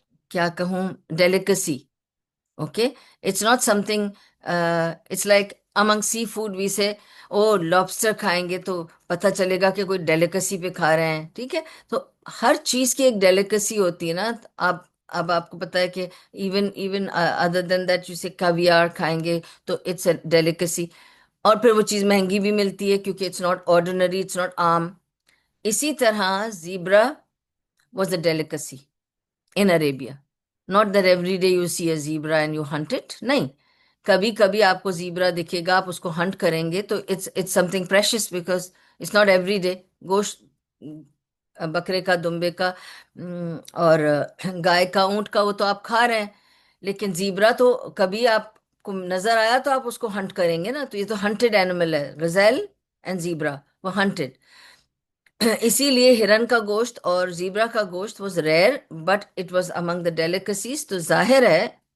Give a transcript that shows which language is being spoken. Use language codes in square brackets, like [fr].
[ur] کیا کہوں، delicacy, okay, [en] it's not something, it's like among seafood we say [ur] او lobster کھائیں گے تو پتہ چلے گا کہ کوئی ڈیلیکسی پہ کھا رہے ہیں، ٹھیک ہے، تو ہر چیز کی ایک ڈیلیکسی ہوتی ہے نا۔ اب آپ کو پتا ہے کہ [en] even other than that, [ur] جسے کاویار کھائیں گے تو [en] it's a delicacy, [ur] اور پھر وہ چیز مہنگی بھی ملتی ہے کیونکہ [en] it's not ordinary, [ur] it's not عام۔ اسی طرح zebra [en] Was a delicacy in Arabia. Not that every day you see a zebra and you hunt it. [ur] نہیں، کبھی کبھی آپ کو زیبرا دکھے گا، آپ اس کو ہنٹ کریں گے تو [en] it's something precious because it's not every day۔ [ur] گوشت بکرے کا، دمبے کا، اور گائے کا، اونٹ کا، وہ تو آپ کھا رہے ہیں، لیکن زیبرا تو کبھی آپ کو نظر آیا تو آپ اس کو ہنٹ کریں گے نا، تو یہ تو ہنٹڈ اینیمل ہے، غزال اینڈ زیبرا، وہ ہنٹڈ۔ اسی لیے ہرن کا گوشت اور زیبرا کا گوشت [en] was rare but it was among the delicacies, [ur] تو ظاہر ہے